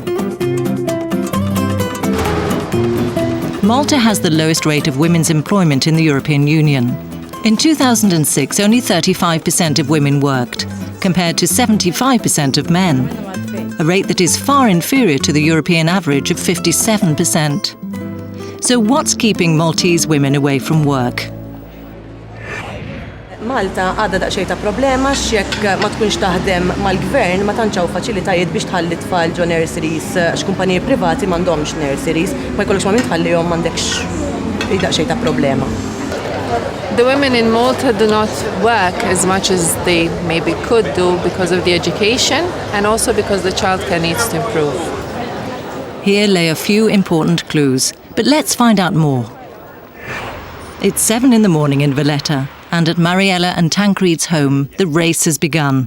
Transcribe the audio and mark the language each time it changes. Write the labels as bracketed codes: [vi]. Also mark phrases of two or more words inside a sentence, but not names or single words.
[en] Malta has the lowest rate of women's employment in the European Union. In 2006, only 35% of women worked, compared to 75% of men, a rate that is far inferior to the European average of 57%. So what's keeping Maltese women away from work? [mt] Malta għadha daqsxejn ta' problema x'jekk ma tkunx taħdem mal-gvern ma tantx hawn faċilitajiet biex tħalli tfal ġo nurseries x'kumpaniji privati m'għandhomx nurseries, ma jkollokx ma min tħallihom m'għandekx daqsxejn ta' problema. [en] The women in Malta do not work as much as they maybe could do because of the education and also because the childcare needs to improve. Here lay a few important clues, but let's find out more. It's 7 in the morning in Valletta, and at Mariella and Tancreed's home, the race has begun.